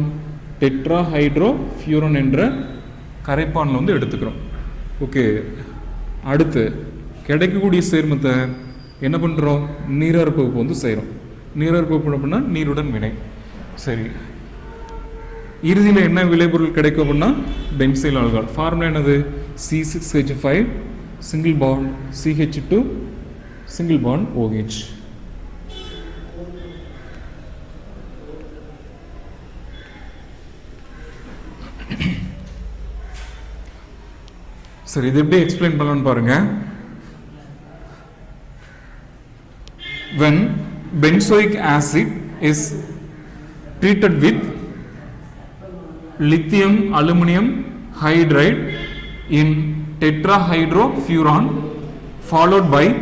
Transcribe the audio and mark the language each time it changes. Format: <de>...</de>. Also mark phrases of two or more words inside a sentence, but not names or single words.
<ta>டெட்ராஹைட்ரோஃபியூரான் என்ற கரைப்பானில் வந்து எடுத்துக்கிறோம். ஓகே, அடுத்து கிடைக்கக்கூடிய சேர்மத்தை என்ன பண்ணுறோம்? நீராற்பகுப்பு வந்து செய்கிறோம். நீராற்பகுப்பு அப்படின்னா நீருடன் வினை. சரி, இறுதியில் என்ன விளைபொருள் கிடைக்கும் அப்படின்னா</ta> <en>benzyl alcohol.</en> <ta>ஃபார்முலா என்னது?</ta> <en>C6H5 single bond CH2 single bond OH.</en> <ta>சரி, இது எப்படி எக்ஸ்பிளைன் பண்ணலாம்னு பாருங்க.</ta> <en>when benzoic acid is treated with lithium aluminum hydride in tetrahydrofuran followed by</en>